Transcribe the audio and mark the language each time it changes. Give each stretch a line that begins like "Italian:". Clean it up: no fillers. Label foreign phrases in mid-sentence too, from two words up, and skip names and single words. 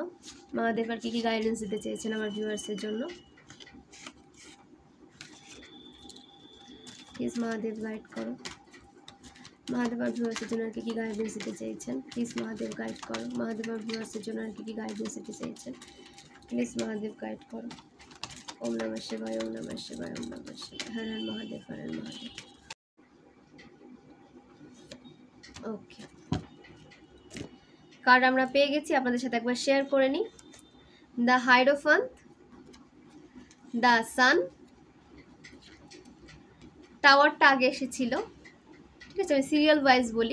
Bangla: মহাদেব আর কি গাইডেন্স দিতে চেয়েছেন আমার ভিউয়ার্সের জন্য। প্লিজ মহাদেব গাইড করো। মহাদেব আর ভিউয়ার্সের জন্য আর কি গাইডেন্স দিতে চেয়েছেন, প্লিজ মহাদেব গাইড করো। মহাদেব আর ভিউয়ার্সের জন্য আর কি গাইডেন্স দিতে চেয়েছেন, প্লিজ মহাদেব গাইড করো।
Sanskrit: ওম নমঃ শিবায়, ওম নমঃ শিবায়, ওম নমঃ শিবায়। হর হর মহাদেব, হর হর মহাদেব।
Bangla: ওকে, কার্ড আমরা পেয়ে গেছি, আপনাদের সাথে একবার শেয়ার করে নিই। দ্য হাইরোফ্যান্ট, দ্য সান, টাওয়ারটা আগে এসেছিল, ঠিক আছে, আমি
English: serial wise
Bangla: বলি।